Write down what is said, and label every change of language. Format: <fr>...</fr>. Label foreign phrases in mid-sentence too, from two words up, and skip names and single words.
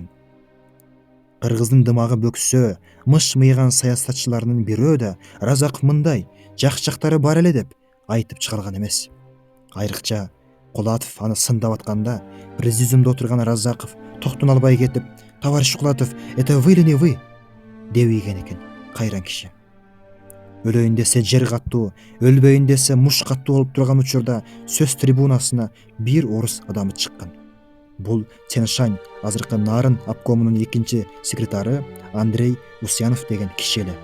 <ky>Кыргыздын дымагы бөксө, мыш мыйган саясатчыларынын бирөө да Разаков мындай жак-жактары бар эле деп айтып чыгарган эмес. Айрыкча Кулатов аны сындап атканда, президиумда отурган Разаков токтон албай кетип,</ky> <ru>товарищ Кулатов, это вы или не вы?</ru> <ky>деп ийген экен кайран киши. Өлөйүн десе жер каттуу, өлбөйүн десе муш каттуу болуп турган учурда сөз трибунасына бир орус адамы чыккан. Бул Тяньшань азыркы Нарын обкомунун экинчи секретары Андрей Усянов деген киши эле.</ky>